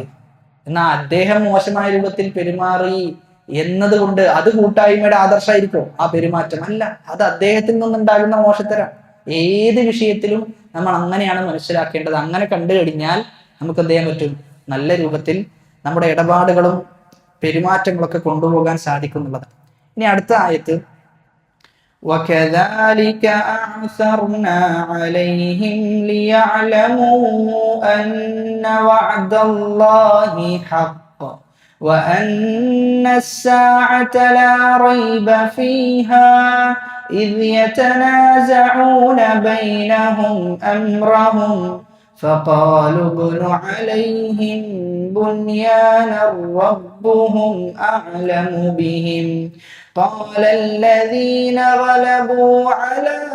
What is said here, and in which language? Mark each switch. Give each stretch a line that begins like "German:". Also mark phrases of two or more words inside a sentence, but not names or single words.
Malayalam: എന്നാൽ അദ്ദേഹം മോശമായ രൂപത്തിൽ പെരുമാറി എന്നതുകൊണ്ട് അത് കൂട്ടായ്മയുടെ ആദർശമായിരിക്കും ആ പെരുമാറ്റം? അല്ല, അത് അദ്ദേഹത്തിൽ നിന്നുണ്ടാകുന്ന മോശത്തരാണ്. ഏത് വിഷയത്തിലും നമ്മൾ അങ്ങനെയാണ് മനസ്സിലാക്കേണ്ടത്. അങ്ങനെ കണ്ടു കഴിഞ്ഞാൽ നമുക്ക് എന്ത് ചെയ്യാൻ പറ്റും? നല്ല രൂപത്തിൽ നമ്മുടെ ഇടപാടുകളും പെരുമാറ്റങ്ങളൊക്കെ കൊണ്ടുപോകാൻ സാധിക്കുന്നുള്ളത്. ഇനി അടുത്ത ആയത്ത്,
Arabic: وَكَذَلِكَ أَعْثَرْنَا عَلَيْهِمْ لِيَعْلَمُوا أَنَّ وَعْدَ اللَّهِ حَقٌّ وَأَنَّ السَّاعَةَ لَا رَيْبَ فِيهَا إِذْ يَتَنَازَعُونَ بَيْنَهُمْ أَمْرَهُمْ فقالوا ابنوا عليهم بنيانا ربهم أعلم بهم قال الذين غلبوا على